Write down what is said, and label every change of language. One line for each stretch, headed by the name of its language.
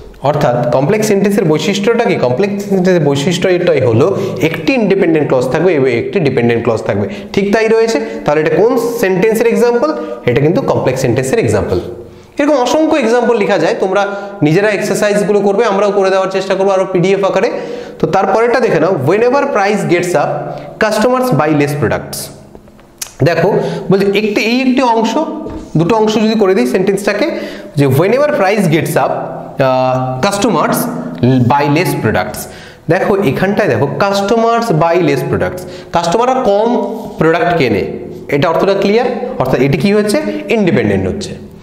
Bangla: অর্থাৎ কমপ্লেক্স সেন্টেন্সের বৈশিষ্ট্যটা কি, কমপ্লেক্স সেন্টেন্সের বৈশিষ্ট্য এটাই হলো একটি ইন্ডিপেন্ডেন্ট ক্লজ থাকবে এবং একটি ডিপেন্ডেন্ট ক্লজ থাকবে, ঠিক তাই রয়েছে। তাহলে এটা কোন সেন্টেন্সের এক্সাম্পল, এটা কিন্তু কমপ্লেক্স সেন্টেন্সের এক্সাম্পল। এরকম অসংখ্য এক্সাম্পল লেখা যায়, তোমরা নিজেরা এক্সারসাইজগুলো করবে, আমরাও করে দেওয়ার চেষ্টা করবো আরো পিডিএফ আকারে। তো তারপরেরটা দেখে নাও,
English: whenever price gets up customers buy less products।
Bangla: দেখো বলছে একটি অংশ, দুটো অংশ যদি করে দিই সেন্টেন্সটাকে, যে
English: whenever price gets up customers buy less products।
Bangla: দেখো এখানটায় দেখো কাস্টমার্স বাই লেস প্রোডাক্টস, কাস্টমাররা কম প্রোডাক্ট কেনে, এটা অর্থটা ক্লিয়ার, অর্থাৎ এটি কি হচ্ছে, ইন্ডিপেন্ডেন্ট হচ্ছে।